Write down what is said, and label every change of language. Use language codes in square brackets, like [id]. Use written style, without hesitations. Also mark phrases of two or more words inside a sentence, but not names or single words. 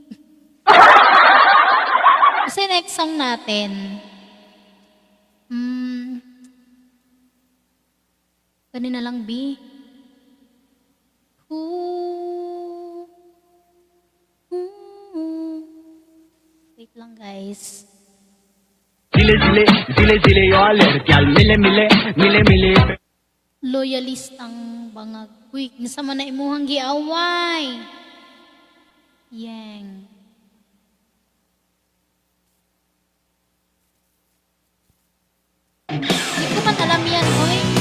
[tl] Kasi [en] next song [tl] natin, kanina lang, B. Wait lang, guys. [hi] जिले जिले जिले जिले और लड़कियां मिले मिले मिले मिले [tl] Loyalistang bangag. [ceb] Uy, nasa man na imuhang giaway. [tl] Yang. Hindi ko man alam yan, oy.